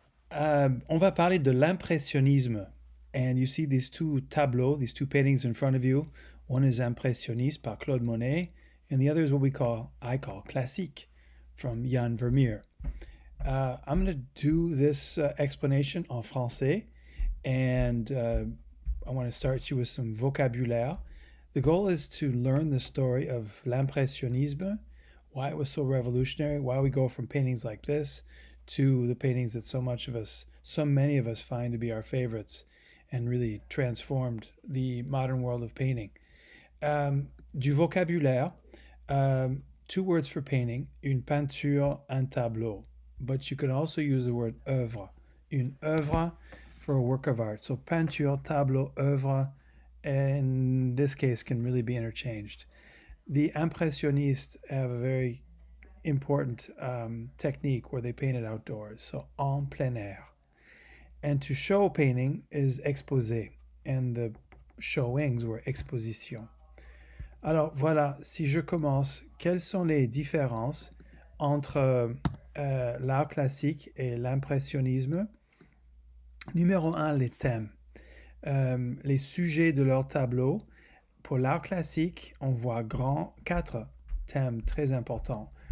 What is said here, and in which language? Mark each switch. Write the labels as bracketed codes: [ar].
[fr] On va parler de l'impressionnisme. [en] And you see these two tableaux, these two paintings in front of you. One is Impressionniste by Claude Monet, and the other is what I call classique from Jan Vermeer. I'm going to do this explanation [fr] en français, [en] and I want to start you with some vocabulaire. The goal is to learn the story of l'impressionnisme, why it was so revolutionary, why we go from paintings like this to the paintings that so many of us find to be our favorites and really transformed the modern world of painting. [fr] Du vocabulaire, [en] two words for painting, [fr] une peinture, un tableau. [en] But you can also use the word œuvre. Une œuvre for a work of art. So peinture, tableau, œuvre, in this case can really be interchanged. The Impressionists have a very important technique where they painted outdoors, so [fr] en plein air. [en] And to show painting is exposer, and the showings were exposition. [fr] Alors voilà, si je commence, quelles sont les différences entre l'art classique et l'impressionnisme? Numéro un, les thèmes. Les sujets de leur tableau. Pour l'art classique, on voit quatre thèmes très importants.